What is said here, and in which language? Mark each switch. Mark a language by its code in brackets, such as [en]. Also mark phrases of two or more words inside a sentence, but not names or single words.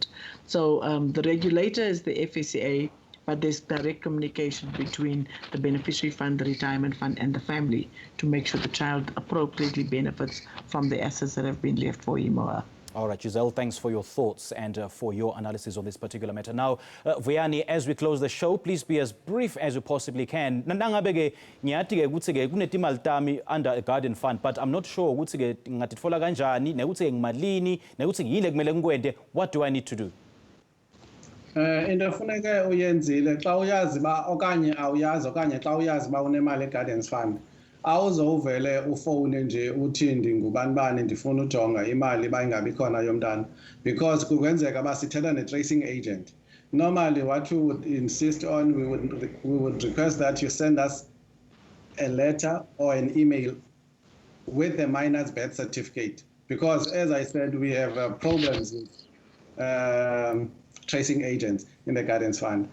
[en] So the regulator is the FSCA, but there's direct communication between the beneficiary fund, the retirement fund, and the family to make sure the child appropriately benefits from the assets that have been left for him or her. All right, Giselle, thanks for your thoughts and for your analysis of this particular matter. Now, Vuyani, as we close the show, please be as brief as you possibly can. [ss] Nangabe ngiyathi-ke ukuthi-ke kunetimali tami [en] under a garden fund, but I'm not sure [ss] ukuthi-ke ngatitfola kanjani, nekuthi ngimalini, nekuthi yile kumele ngikwente. [en] What do I need to do? [xh] Into efuneke uyenzile xa uyazi ba okanye awuyazi okanye xa uyazi ba unemali eGardens Fund, awuzovele ufone nje uthi ndingubani bani ndifuna ujonga imali bayingabi khona yomntana, because kungenzeka basithetha ne- [en] tracing agent. Normally what we would insist on, we would request that you send us a letter or an email with the minor's birth certificate, because as I said, we have problems with tracing agents in the Gardens Fund.